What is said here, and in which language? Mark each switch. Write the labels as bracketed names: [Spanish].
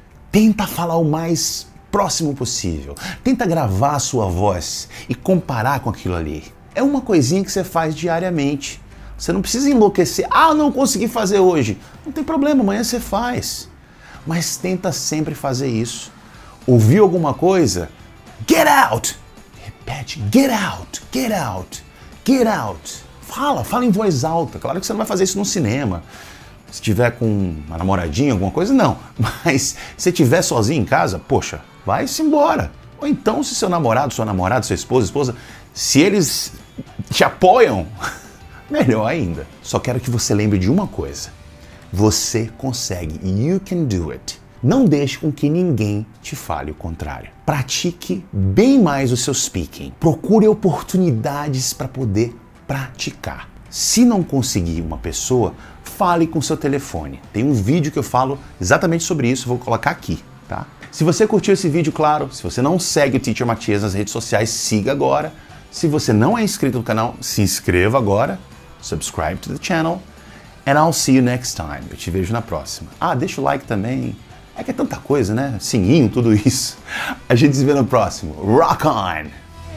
[Portuguese] Tenta falar o mais próximo possível. Tenta gravar a sua voz e comparar com aquilo ali. É uma coisinha que você faz diariamente. Você não precisa enlouquecer. Ah, não consegui fazer hoje. Não tem problema, amanhã você faz. Mas tenta sempre fazer isso. Ouviu alguma coisa? [English] Get out! [Portuguese] Repete, [English] get out, get out, get out. [Portuguese] Fala em voz alta. Claro que você não vai fazer isso no cinema. Se tiver com uma namoradinha, alguma coisa, não. Mas se tiver sozinho em casa, poxa, vai-se embora. Ou então, se seu namorado, sua namorada, sua esposa, se eles te apoiam, melhor ainda. Só quero que você lembre de uma coisa. Você consegue. [English] You can do it. [Portuguese] Não deixe com que ninguém te fale o contrário. Pratique bem mais o seu speaking. Procure oportunidades para poder praticar. Se não conseguir uma pessoa, fale com seu telefone. Tem um vídeo que eu falo exatamente sobre isso, vou colocar aqui, tá? Se você curtiu esse vídeo, claro, se você não segue o Teacher Matias nas redes sociais, siga agora. Se você não é inscrito no canal, se inscreva agora. [English] Subscribe to the channel. And I'll see you next time. [Portuguese] Eu te vejo na próxima. Ah, deixa o like também. É que é tanta coisa, né? Sininho, tudo isso. A gente se vê no próximo. [English] Rock on!